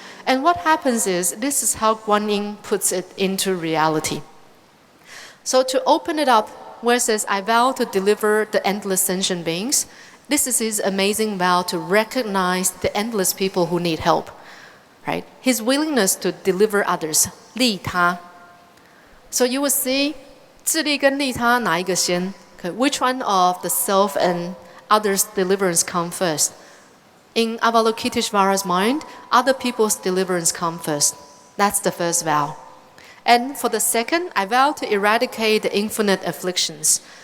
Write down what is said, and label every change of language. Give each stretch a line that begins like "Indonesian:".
English: And what happens is, this is how Guanyin puts it into reality. So to open it up, where it says, I vow to deliver the endless sentient beings, this is his amazing vow to recognize the endless people who need help. Right? His willingness to deliver others, 利他.
Chinese: So you will see, 自利跟利他哪一个先?
English: Okay, which one of the self and others' deliverance come first? In Avalokitesvara's mind, other people's deliverance come first. That's the first vow. And for the second, I vow to eradicate the infinite afflictions.